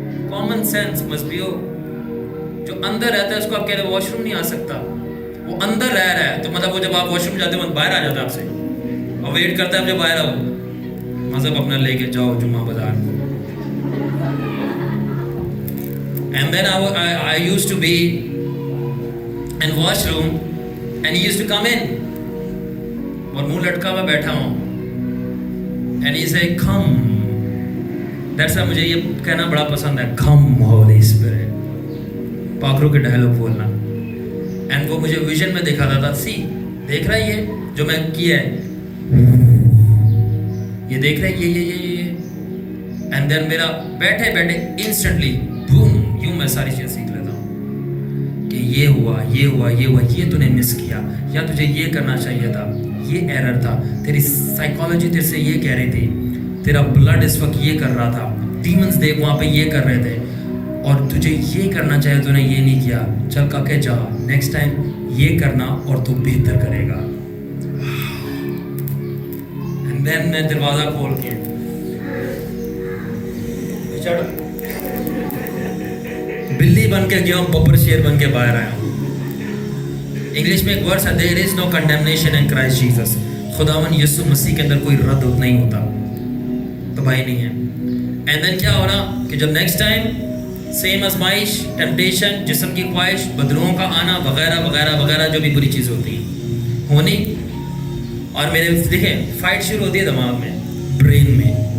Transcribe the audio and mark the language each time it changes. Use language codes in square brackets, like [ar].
[ur] Common sense مذہبیو، جو اندر رہتا ہے اس کو آپ کہہ رہے واش روم نہیں آ سکتا. وہ اندر رہ رہا ہے تو مطلب وہ جب آپ واش روم جاتے ہیں وہ باہر آ جاتا ہے آپ سے اور ویٹ کرتا ہے آپ جب باہر آؤ. مذہب اپنا لے کے جاؤ جمعہ بازار. [en] And then I used to be in washroom and he used to come in [ur] اور منہ لٹکا میں بیٹھا ہوں [en] and he say come. That's why [ur] مجھے یہ کہنا بڑا پسند ہے، [en] come Holy Spirit، [ur] پاک روح کے ڈائلاگ بولنا. اینڈ وہ مجھے ویژن میں دکھاتا تھا، سی دیکھ رہا ہے یہ جو میں کیا ہے، یہ دیکھ رہا ہے یہ. اینڈ دین میرا بیٹھے بیٹھے انسٹنٹلی بوم، یوں میں ساری چیزیں سیکھ لیتا ہوں کہ یہ ہوا، یہ تو نے مس کیا، یا تجھے یہ کرنا چاہیے تھا، یہ ایرر تھا، تیری سائیکالوجی تیرے سے یہ کہہ رہی تھی، تیرا بلڈ اس وقت یہ کر رہا تھا، ڈیمنز دیکھ وہاں پہ یہ کر رہے تھے، اور تجھے یہ کرنا چاہیے تو نے یہ نہیں کیا. چل کا کے جا، نیکسٹ ٹائم یہ کرنا اور تو بہتر کرے گا. اینڈ دین میں دروازہ کھول کے بلی بن کے گیا ہوں، ببر شیر بن کے باہر آیا ہوں. انگلش میں ایک ورڈ ہے، [en] there is no condemnation in Christ Jesus. [ur] خداوند یسوع مسیح کے اندر کوئی رد نہیں ہوتا، تباہی نہیں ہے. اینڈ دین کیا ہو رہا کہ جب نیکسٹ ٹائم سیم آزمائش، ٹیمپٹیشن، جسم کی خواہش، بدلوؤں کا آنا وغیرہ وغیرہ وغیرہ جو بھی بری چیز ہوتی ہیں ہونی، اور میرے دیکھیں فائٹ شروع ہوتی ہے دماغ میں، برین میں.